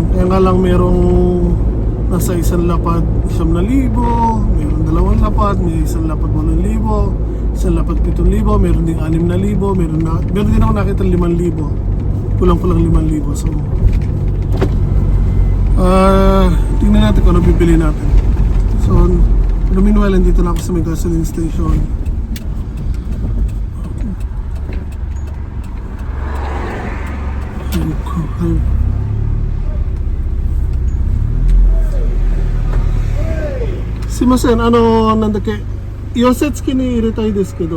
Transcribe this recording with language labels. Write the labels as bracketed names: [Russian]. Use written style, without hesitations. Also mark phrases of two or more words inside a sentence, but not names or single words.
[Filipino] Kaya nga lang merong nasa isang lapad 9,000, mayroong 2 lapad, may isang lapad 8,000, isang lapad 7,000, mayroon ding 6,000, meron din ako nakita 5,000. Kulang-kulang 5,000. So, tingnan natin kung ano bibili natin. So, meanwhile, nandito na ako sa may gasoline station. [Japanese] すいません、なんだっけ、溶接機に入れたいですけど、